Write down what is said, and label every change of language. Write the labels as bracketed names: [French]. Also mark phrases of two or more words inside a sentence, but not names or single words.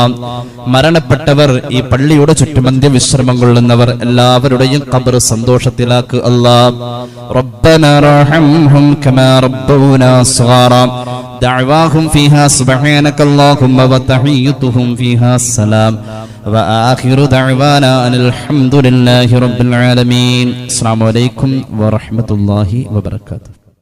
[Malayalam] മരണപ്പെട്ടവർ, ഈ പള്ളിയുടെ ചുറ്റുമന്ത്യ വിശ്രമം കൊള്ളുന്നവർ എല്ലാവരുടെയും ഖബർ സന്തോഷത്തിലാക്ക് അല്ലാ. [Arabic] ربنا ارحمهم كما ربونا صغارا دعواهم فيها سبحانك اللهم وتحيتهم فيها سلام وآخر دعوانا أن الحمد لله رب العالمين. السلام عليكم ورحمة الله وبركاته.